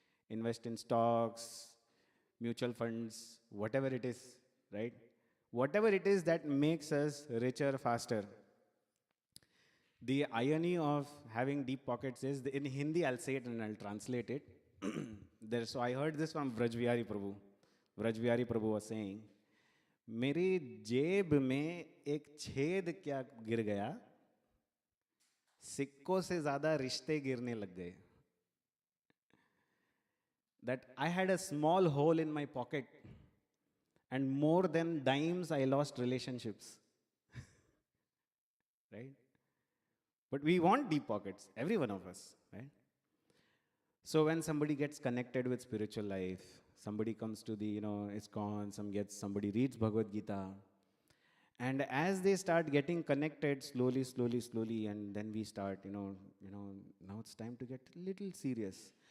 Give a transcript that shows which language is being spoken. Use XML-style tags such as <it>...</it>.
<en>Invest in stocks, mutual funds, whatever it is, right? Whatever it is that makes us richer faster. The irony of having deep pockets is, in Hindi I'll say it and I'll translate it. So I heard this from Vrajvihari Prabhu. Vrajvihari Prabhu was saying,</en> <hi>मेरी जेब में एक छेद क्या गिर गया, सिक्कों से ज़्यादा रिश्ते गिरने लग गए.</hi> <en>That I had a small hole in my pocket and more than dimes I lost relationships. Right? But we want deep pockets, every one of us, right? So when somebody gets connected with spiritual life, somebody comes to the, ISKCON, somebody reads Bhagavad Gita, and as they start getting connected slowly, and then we start, now it's time to get a little serious.</en>